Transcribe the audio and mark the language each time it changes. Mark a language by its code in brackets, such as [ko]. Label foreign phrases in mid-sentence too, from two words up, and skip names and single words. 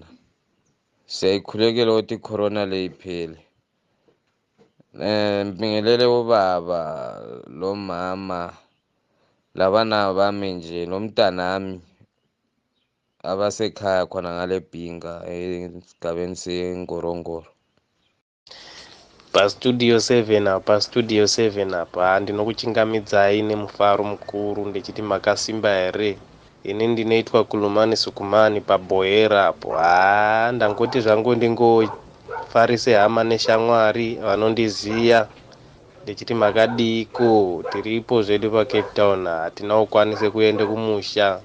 [nd] Siyayikhulekela ukuthi i-corona le iphele. Ngibingelele ubaba, lo mama, labana bami nje, nomntanami abasekhaya khona ngale bhinga esigabeni seNgorongoro. [sn] Studio 7 apa ndinokuchingamidzai nemufaro mukuru ndichiti makasimba here. Ini ndinoitwa Kulumani Sukumani pabhoera apo. Ndangoti zvangu ndingofarise hama neshamwari vanondiziya ndichiti makadiko, tiripo zvedu paCape Town, hatina kukwanise kuende kumusha.